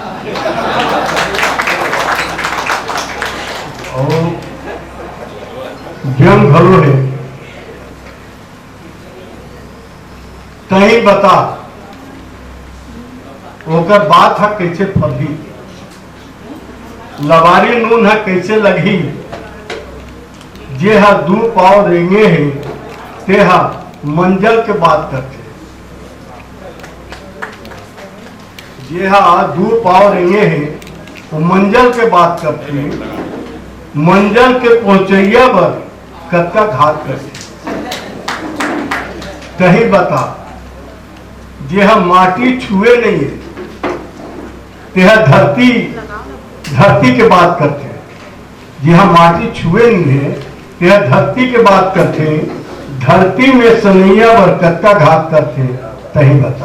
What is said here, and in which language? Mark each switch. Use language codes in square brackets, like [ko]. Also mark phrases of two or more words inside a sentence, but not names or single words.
[hne] और व्यंग घरो है, कहीं बता ओकर बात है कैसे फली, लबारी नून है कैसे लगी, जे हा दू पाव रेंगे है ते हा मंजल के बात करते, जे हा दू पाव रेंगे है वो मंजल के बात करते, मंजल के पहुंचैया पर कत्ता घात करते। कहीं बता जे हम माटी छुए नहीं है तेहा धरती के बात करते हैं, जे हम माटी छुए नहीं है तेहा धरती के बात करते, धरती में सनैया पर कत्ता घात करते, कहीं बता।